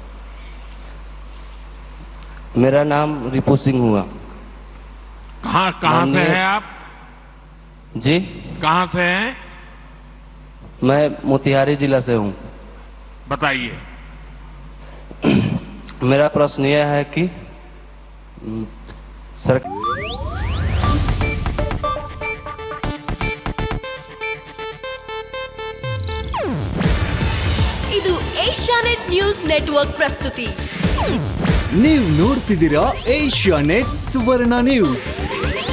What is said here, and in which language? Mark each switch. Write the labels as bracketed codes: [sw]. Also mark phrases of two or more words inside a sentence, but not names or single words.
[hi] मेरा नाम रिपू सिंह हुआ। कहाँ से हैं आप? जी, कहाँ से हैं? मैं मोतिहारी जिला से हूं। बताइए। मेरा प्रश्न यह है कि [kn] ಇದು ಏಷ್ಯಾನೆಟ್ ನ್ಯೂಸ್ ನೆಟ್ವರ್ಕ್ ಪ್ರಸ್ತುತಿ. ನೀವು ನೋಡ್ತಿದ್ದೀರಾ ಏಷ್ಯಾನೆಟ್ ಸುವರ್ಣ ನ್ಯೂಸ್.